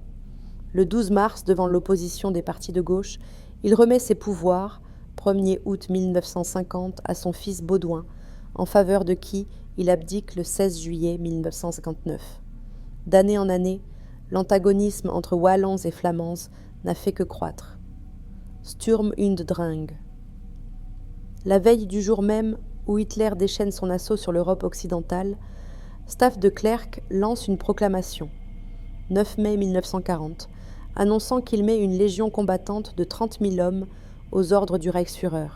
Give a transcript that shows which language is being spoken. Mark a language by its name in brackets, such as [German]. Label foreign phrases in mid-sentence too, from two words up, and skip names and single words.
[French] Le 12 mars, devant l'opposition des partis de gauche, il remet ses pouvoirs, 1er août 1950, à son fils Baudouin, en faveur de qui il abdique le 16 juillet 1959. D'année en année, l'antagonisme entre Wallons et Flamands n'a fait que croître. [German] Sturm und Drang. [French] La veille du jour même où Hitler déchaîne son assaut sur l'Europe occidentale, Staff de Klerk lance une proclamation, 9 mai 1940, annonçant qu'il met une légion combattante de 30 000 hommes aux ordres du Reichsführer.